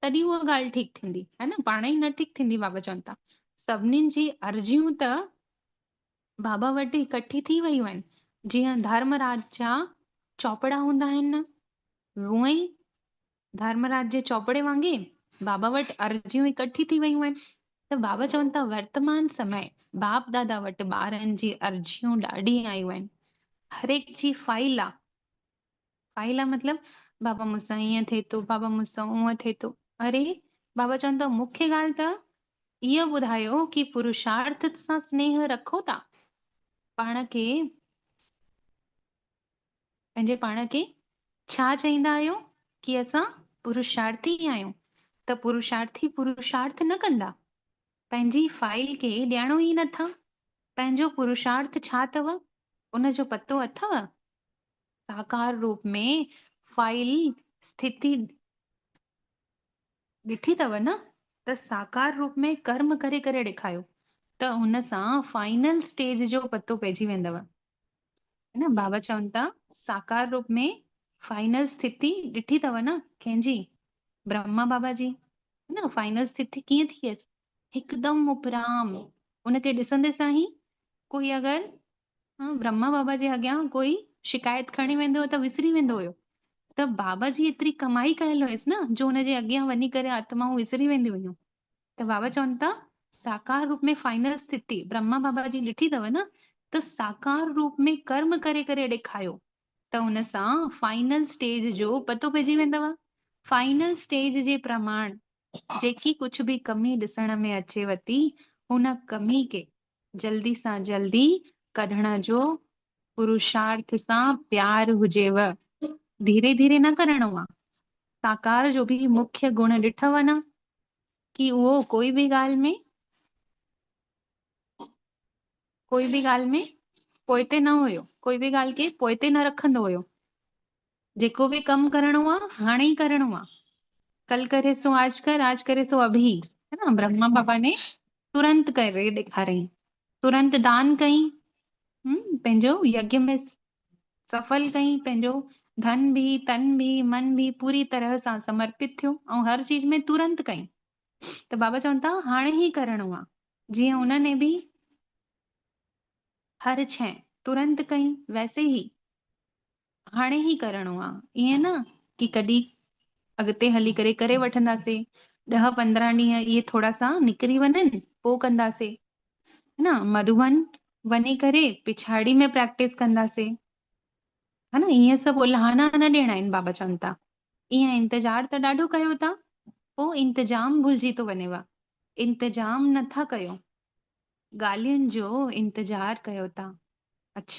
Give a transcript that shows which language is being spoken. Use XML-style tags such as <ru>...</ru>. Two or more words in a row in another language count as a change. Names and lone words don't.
<sd>तॾहिं उहा ॻाल्हि ठीकु थींदी है न, पाण ई न ठीकु थींदी। बाबा चवनि था सभिनीनि जी अर्जियूं त बाबा वटि इकट्ठी थी वयूं आहिनि। जीअं धर्मराज जा चौपड़ा हूंदा आहिनि न, हूअं ई धर्मराज जे चौपड़े वांगुरु बाबा वटि अर्जियूं इकट्ठी थी वयूं आहिनि। त बाबा चवनि था वर्तमान समय बाप दादा वटि ॿारनि जी अर्जियूं ॾाढी आयूं आहिनि। हर एक जी फाइल आहे। फाइल आहे मतिलब बाबा मूंसां ईअं थिए थो, बाबा मूंसां उअं थिए थो। अरे बाबा चवनि था मुख्य ॻाल्हि त इहा ॿुधायो कि पुरुषार्थ सां स्नेह रखो था। पाण खे पंहिंजे पाण खे छा चईंदा आहियो कि असां पुरुषार्थी आहियूं। त पुरुषार्थी पुरुषार्थ न कंदा, पंहिंजी फाइल खे ॼाणो ई नथा। पंहिंजो पुरुषार्थ छा अथव उन जो पतो अथव? साकार रूप में फाइल स्थिति ॾिठी अथव न, त साकार रूप में कर्म करे करे ॾेखारियो त हुन सां फाइनल स्टेज जो पतो पइजी वेंदव। है न, बाबा चवनि था साकार रूप में फाइनल स्थिति ॾिठी अथव न कंहिंजी? ब्रह्मा बाबा जी। है न, फाइनल स्थिति कीअं थियसि? हिकदमि उपराम। उनखे ॾिसंदे सां ई कोई अगरि ब्रह्मा बाबा जे अॻियां कोई शिकायत खणी वेंदो त विसरी वेंदो हुयो। त बाबा जी एतिरी कमाई कयल हुयसि न जो हुनजे अॻियां वञी करे आत्माऊं विसरी वेंदियूं हुयूं। त बाबा चवनि था साकार रूप में फाइनल स्थिति ब्रह्मा बाबा जी ॾिठी अथव न, त साकार रूप में कर्म करे करे ॾेखारियो त हुन सां फाइनल स्टेज जो पतो पइजी वेंदव। फाइनल स्टेज जे प्रमाण जेकी कुझु बि कमी ॾिसण में अचेव थी हुन कमी खे जल्दी सां जल्दी कढण जो पुरुषार्थ सां प्यार हुजेव। धीरे धीरे न करणो आहे। साकार जो बि मुख्य गुण ॾिठव न कि उहो कोई बि ॻाल्हि में पोइते न हुयो, कोई बि ॻाल्हि खे पोइते न रखंदो हुयो। जेको बि कमु करणो आहे हाणे ई करणो आहे।</sd> <hi>कल करे सो आज करे सो अभी।</hi> <sd>है न, ब्रह्मा बाबा ने तुरंत करे ॾेखारई, तुरंत दान कई, पंहिंजो यज्ञ में सफल कई, पंहिंजो</sd> <hi>धन भी तन भी मन भी पूरी तरह</hi> <sd>सां समर्पित थियो ऐं हर चीज में तुरंत कई। त बाबा चवनि था हाणे ई करणो आहे। जीअं उन्हनि बि हर शइ तुरंत कई वैसे ई हाणे ई करणो आहे। ईअं न कि कॾहिं अॻिते हली करे करे वठंदासीं, 10-15 ॾींहं इहे थोरा सा निकिरी वञनि पोइ कंदासीं। है न, मधुबन वञी करे पिछाड़ी में प्रैक्टिस कंदासीं। है न, ईअं सभु उल्हाना न ॾियणा आहिनि। बाबा चवनि था ईअं इंतज़ार त ॾाढो कयो था, पोइ इंतजाम भुलिजी थो वञेव। इंतजाम नथा कयो, ॻाल्हियुनि जो इंतज़ार कयो था।</sd>